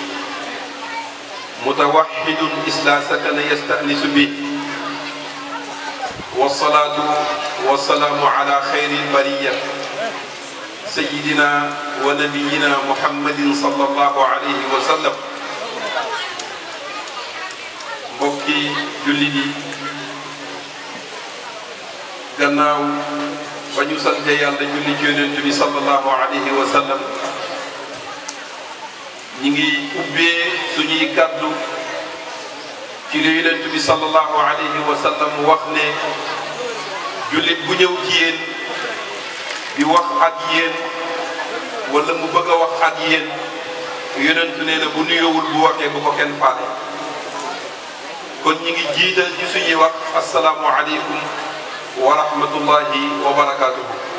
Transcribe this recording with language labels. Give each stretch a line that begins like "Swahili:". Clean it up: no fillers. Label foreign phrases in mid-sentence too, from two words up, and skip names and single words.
Arabic: متوحد إذ سكن يستأنس به والصلاة والسلام على خير البرية سيدنا ونبينا محمد صلى الله عليه وسلم
Wolof: mbokki jullit yi gannaaw ba ñu sante yàlla julli ci yonent bi
Arabic: صلى الله عليه وسلم
Wolof: ñi ngi ubbee suñuy kàddu ci li yonent bi
Arabic: صلى الله عليه وسلم
Wolof: wax ne jullit bu ñëw ci yéen di wax ak yéen wala mu bëgg a wax ak yéen yonent nee na bu nuyoowul bu waxee bu ko kenn faale kon ñi ngi jiital ci suñuy wax
Arabic: السلام عليكم ورحمة الله وبركاته